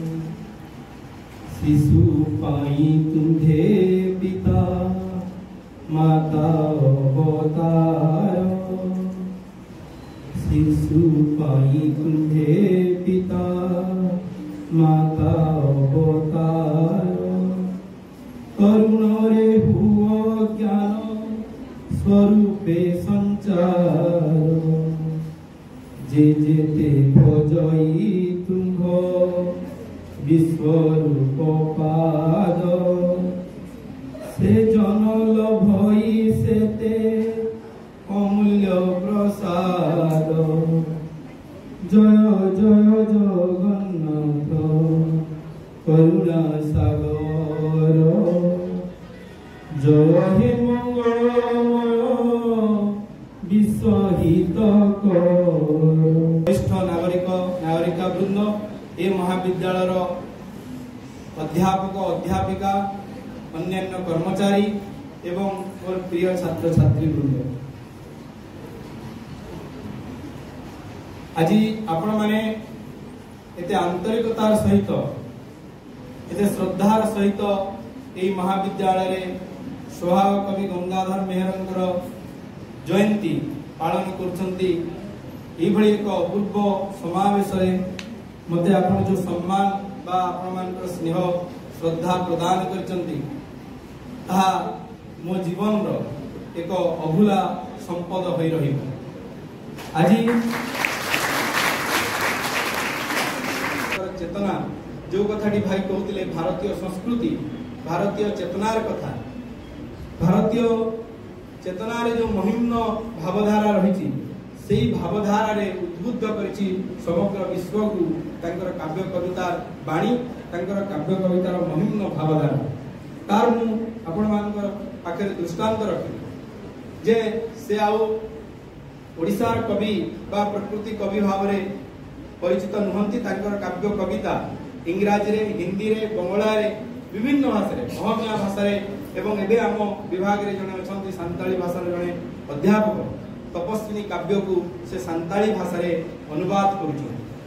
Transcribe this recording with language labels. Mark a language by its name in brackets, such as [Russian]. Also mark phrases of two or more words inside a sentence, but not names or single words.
[Odia] ଶିଶୁ ପାଇଁ ତୁମ୍ଭେ ପିତା ମାତା ଅବତାର ଶିଶୁ ପାଇଁ ତୁମ୍ଭେ ପିତା ମାତା ଅବତାର କରୁଣ ରେ ହୁଆ ଜ୍ଞାନ ସ୍ୱରୂପେ ସଞ୍ଚାର ଯେ ଯେତେ ଭଜଇ ତୁଙ୍ଗ ବିଶ୍ୱରୂପ ପାଦ ସେ ଜନଲ ଭଇ ସେତେ ଅମୂଲ୍ୟ ପ୍ରସାଦ ଜୟ ଜୟ ଜଗନ୍ନାଥ କରୁଣା ସାଗର ଜୟ ହେ ମଙ୍ଗଳମୟ ବିଶ୍ୱହିତ କର ବରିଷ୍ଠ ନାଗରିକ ନାଗରିକା ବୃନ୍ଦ ଏ ମହାବିଦ୍ୟାଳୟ ଅଧ୍ୟାପକ ଅଧ୍ୟାପିକା ଅନ୍ୟାନ୍ୟ କର୍ମଚାରୀ ଏବଂ ମୋର ପ୍ରିୟ ଛାତ୍ର ଛାତ୍ରୀ ବୃନ୍ଦ ଆଜି ଆପଣ ମାନେ ଏତେ ଆନ୍ତରିକତାର ସହିତ ଏତେ ଶ୍ରଦ୍ଧାର ସହିତ ଏ ମହାବିଦ୍ୟାଳୟ ରେ ସ୍ୱଭାବ କବି ଗଙ୍ଗାଧର ମେହେରଙ୍କର ଜୟନ୍ତୀ ପାଳନ କରୁଛନ୍ତି ଏ ଭଳି ଏକ ଅପୂର୍ବ ସମାବେଶ ରେ ମତେ ଆପଣ ଯେଉଁ ସମ୍ମାନ ବା ଆପଣ ମାନଙ୍କର ସ୍ନେହ ଶ୍ରଦ୍ଧା ପ୍ରଦାନ କରୁଛନ୍ତି ତା ମୋ ଜୀବନ ର ଏକ ଅଭୁଲା ସମ୍ପଦ ହୋଇ ରହିବ ଆଜି ଚେତନା ଯେଉଁ କଥାଟି ଭାଇ କହନ୍ତେ ଭାରତୀୟ ସଂସ୍କୃତି ଭାରତୀୟ ଚେତନାର କଥା ଭାରତୀୟ ଚେତନାର ଯେଉଁ ମହିମ୍ନ ଭାବଧାରା ରହି ସେ ଭାବଧାରା ରେ ଉଦ୍ବୁଦ୍ଧ କରିଛି ସମଗ୍ର ବିଶ୍ୱ କୁ ତାଙ୍କର କାବ୍ୟ କବିତାର ବାଣୀ ତାଙ୍କର କାବ୍ୟ କବିତାର ମହିମ୍ନ ଭାବଧାରା ତାର ମୁଁ ଆପଣ ମାନଙ୍କର ପାଖେ ଦୃଷ୍ଟାନ୍ତ ରଖି ଯେ ସେ ଆଉ ଓଡ଼ିଶାର କବି ବା ପ୍ରକୃତି କବି ଭାବ ରେ ପରିଚିତ ନୁହନ୍ତି ତାଙ୍କର କାବ୍ୟ କବିତା ଇଂରାଜୀ ରେ ହିନ୍ଦୀ ରେ ବଙ୍ଗଳା ରେ ବିଭିନ୍ନ ଭାଷା ରେ ଅହମିଆ ଭାଷା ରେ ଏବଂ ଏବେ ଆମ ବିଭାଗ ରେ ଜଣେ ଅଛନ୍ତି ସାନ୍ତାଳୀ ଭାଷା ରେ ଜଣେ ଅଧ୍ୟାପକ ତପସ୍ୱିନୀ କାବ୍ୟ କୁ ସେ ସାନ୍ତାଳୀ ଭାଷା ରେ ଅନୁବାଦ କରୁଛୁ